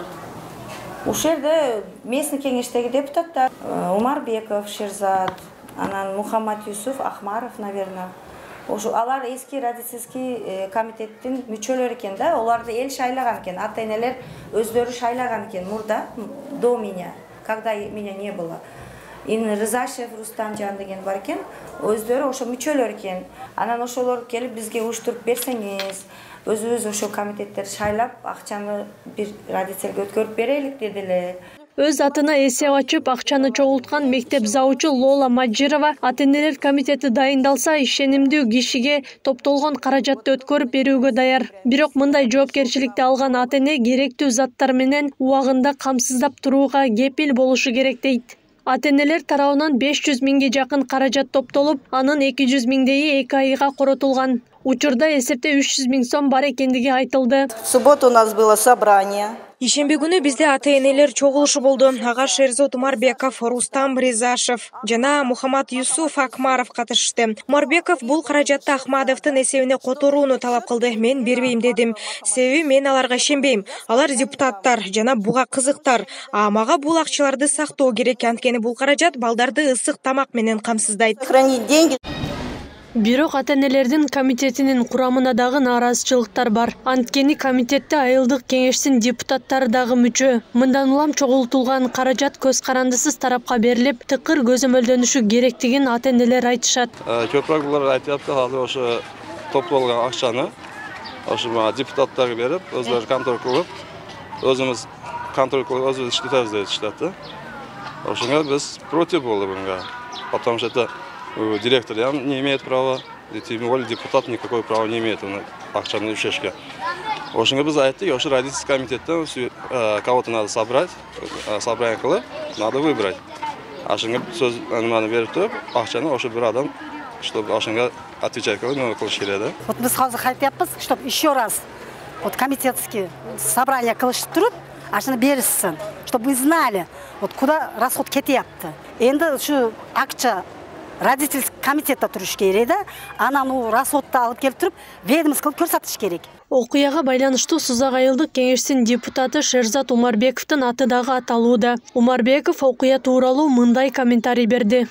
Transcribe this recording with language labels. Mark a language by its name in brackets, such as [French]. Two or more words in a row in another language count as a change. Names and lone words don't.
[Kyrgyz] Ушул жерде местный кеңештеги депутаттар Умарбеков, Шерзат, анан Мухаммад Юсуф, Ахмаров, наверное. Ошо алар эски родительский комитеттин мүчөлөрү экен да, оларды эл шайлаган экен, ата-энелер өздөрү шайлаган экен мурда, [Russian] до меня, когда меня не было. [Kyrgyz] Рызашев Рустамжан деген бар экен, өздөрү ошо мүчөлөр экен. Анан ошолор келип бизге уюштуруп берсеңиз, өзүбүз ошо комитеттер шайлап, акчаны бир родительге өткөрүп берелик дедилер. Өз атына эсеп ачып, акчаны чогулткан мектеп завучу Лола Маджирова ата-энелер комитети дайындалса, ишенимдүү кишиге топтолгон каражатты өткөрүп берүүгө даяр. Бирок мындай жоопкерчиликти алган ата-эне керектүү заттар менен убагында камсыздап турууга кепил болушу керек дейт. Ата-энелер тарабынан 500 миңге жакын каражат топтолуп, анын 200 миңдеги 2 айга коротулган. Учурда эсепте 300 миң сом бар экендиги айтылды. [Russian] В субботу у нас было собрание. [Kyrgyz] Ишемби күнү бизде ата-энелер чогулушу болду. Ага Шерзот Умарбеков, Рустам Ризашев жана Мухаммад Юсуф Акмаров катышты. Умарбеков бул каражатты Ахмадовдун эсебине которууну талап кылды. Мен бербейм дедим. Себеби мен аларга ишенбейм. Алар депутаттар жана буга кызыктар. А мага бул акчаларды сактоо керек, анткени бул каражат балдарды ысык тамак менен камсыздайт. [Russian] Хранить деньги. [Kyrgyz] Бирок ата-энелердин комитетинин курамына дагы нааразычылыктар бар. Анткени комитетте айылдык кеңештин депутаттары дагы мүчө. Мындан улам чогултулган каражат көз карандысыз тарапка берилип, тыкыр көзөмөлдөнүшү керектигин ата-энелер айтышат. Көпүрөклөр айтып атты, ошо топтолгон акчаны ошо депутаттарга берип, өздөрү контроль кылып, өзүбүз контроль кылып, өзүбүз иштетебиз деп айтышты. Ошонго биз против болдук bunga. [Russian] Потому что директор не имеет права, тем более депутат никакое право не имеет на [Kyrgyz] акчаны ишешке. Ошонго биз айттык, ошо родительский комитеттен [Russian] кого-то надо собрать, собрание [Kyrgyz] кылып, [Russian] надо выбрать. [Kyrgyz] Ошонго сөз аныманы берип туруп, акчаны ошо бир адам, чтобы ошонго отвечать кылып, кылыш керек да. [Russian] Вот мы сразу айтабыз, чтобы еще раз вот комитетский собрание [Kyrgyz] кылышып туруп, акчаны беришсин, [Russian] чтобы вы знали, вот куда расход кетиятты. [Kyrgyz] Энди ушу акча родительский комитетте туруш керек да, анан расходду алып келип туруп, ведомстволук көрсөтүш керек. Окуяга байланыштуу Сузак айылдык кеңештин депутаты Шерзат Умарбековдун аты дагы аталууда. Умарбеков окуя тууралуу мындай комментарий берди.